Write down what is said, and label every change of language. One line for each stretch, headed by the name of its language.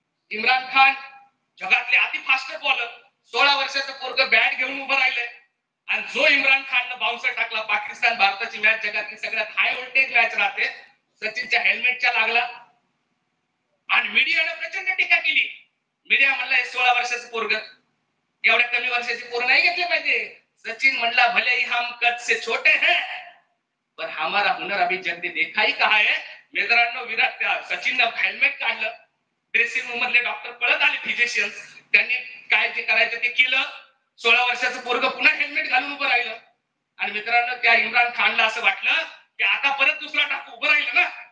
Marathi: इम्रान खान, जगातले अति fast bowler. 16 वर्षाचं पोरग बॅट घेऊन उभं राहिलंय आणि जो इम्रान खाननं बाउन्सर टाकला, पाकिस्तान भारताची मॅच जगातली सगळ्यात हाय व्होल्टेज मॅच राहते, सचिनच्या हेल्मेटच्या लागला आणि मीडियाने प्रचंड टीका केली. मीडिया म्हणला 16 वर्षाचं पोरग, एवढ्या कमी वर्षाची पोरं नाही घेतले पाहिजे.
Hindi: सचिन
Marathi: म्हणला
Hindi: भले ही हम कद से छोटे हैं पर हमारा हुनर अभी जग ने देखा ही कहा है.
Marathi: मित्रांनो विराट सचिननं हेल्मेट काढलं, ड्रेसिंग रूम मधले डॉक्टर पळत आले, फिजिशियन्स, त्यांनी काय जे करायचं ते केलं. 16 वर्षाचं पोरग पुन्हा हेल्मेट घालून उभं राहिलं आणि मित्रांनो त्या इम्रान खानला असं वाटलं की आता परत दुसरा टाकू, उभं राहिलं ना.